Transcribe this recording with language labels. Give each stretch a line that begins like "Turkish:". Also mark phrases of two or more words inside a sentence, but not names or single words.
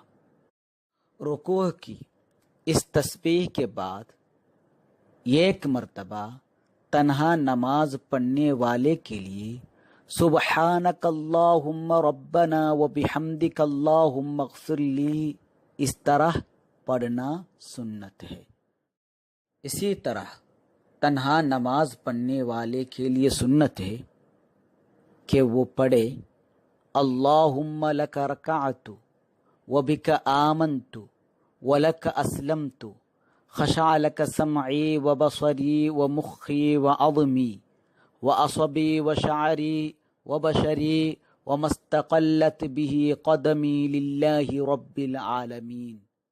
Urdu: رکوع کی اس تسبیح کے بعد 1 مرتبہ تنہا نماز پڑھنے والے کے لیے
Arabic: سبحانک اللہم ربنا و بحمدک اللہم اغفر لی
Urdu: اس طرح پڑھنا سنت ہے۔ اسی طرح تنہا نماز پڑھنے والے کے لیے سنت ہے کہ وہ پڑھے
Arabic: اللہم لک رکعت و بک آمنت و لک اسلمت خشع لک سمعی و بصری و مخی و عظمی و عصبی و شعری و بشری و مستقلت به قدمی للہ رب العالمین۔